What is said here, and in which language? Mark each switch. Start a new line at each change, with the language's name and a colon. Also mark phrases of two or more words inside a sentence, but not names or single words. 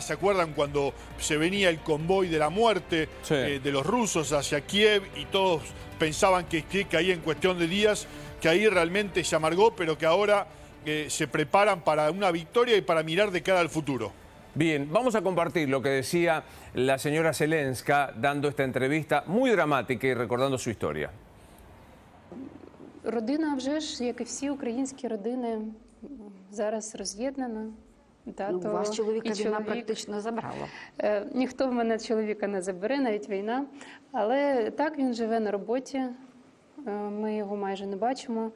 Spanish: ¿Se acuerdan cuando se venía el convoy de la muerte de los rusos hacia Kiev y todos pensaban que caía en cuestión de días, que ahí realmente se amargó, pero que ahora se preparan para una victoria y para mirar de cara al futuro? Bien, vamos a compartir lo que decía la señora Zelenska dando esta entrevista muy dramática y recordando su historia.
Ukrainian: Родина, вже ж, як і всі українські родини, зараз роз'єднана. Вас чоловіка війна практично забрала. Ніхто в мене чоловіка не забере, навіть війна. Але так, він живе на роботі, ми його майже не бачимо.